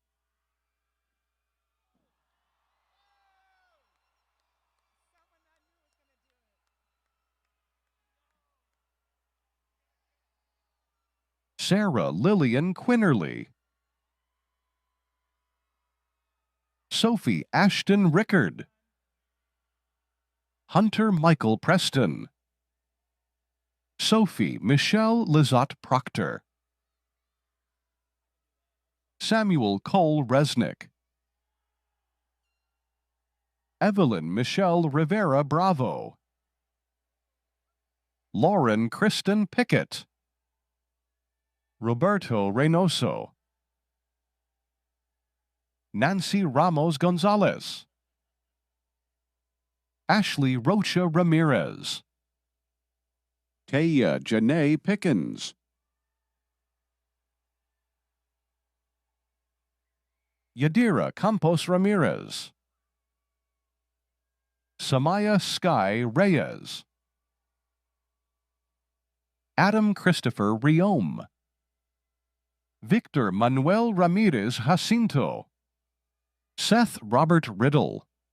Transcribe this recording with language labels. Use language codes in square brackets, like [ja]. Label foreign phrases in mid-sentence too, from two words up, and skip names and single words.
[en] Sarah Lillian Quinnerly, Sophie Ashton Rickard, Hunter Michael Preston, Sophie Michelle Lizotte Proctor, Samuel Cole Resnick, Evelyn Michelle Rivera Bravo, Lauren Kristen Pickett, Roberto Reynoso, Nancy Ramos Gonzalez, Ashley Rocha Ramirez, Taya Janae Pickens, Yadira Campos Ramirez, Samaya Sky Reyes, Adam Christopher Riome, Victor Manuel Ramirez Jacinto, Seth Robert Riddle,